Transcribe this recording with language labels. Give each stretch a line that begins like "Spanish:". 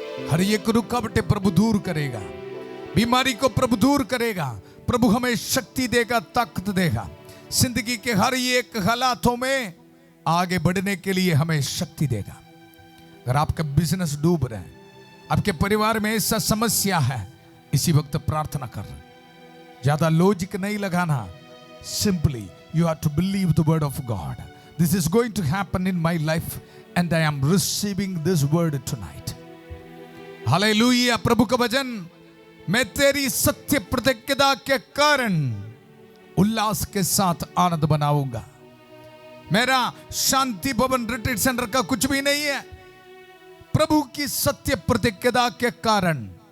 Hindi: हर एक रुकावटें प्रभु दूर करेगा, बीमारी को प्रभु दूर करेगा। प्रभु हमें शक्ति देगा, ताकत देगा। जिंदगी के हर एक हालातों में आगे बढ़ने के लिए हमें शक्ति देगा। अगर आपका बिजनेस डूब रहे हैं, आपके परिवार में ऐसा समस्या है, इसी वक्त प्रार्थना कर रहे। ज्यादा लॉजिक नहीं लगाना,
English: Simply you have to believe the word of God. This is going to happen in my life and I am receiving this word tonight. Hallelujah.
Hindi: प्रभु का वचन, मैं तेरी सत्य प्रतिज्ञा के कारण उल्लास के साथ आनंद मनाऊंगा। मेरा शांति भवन रिट्रीट सेंटर का कुछ भी नहीं है, प्रभु की सत्य प्रतिज्ञा के कारण।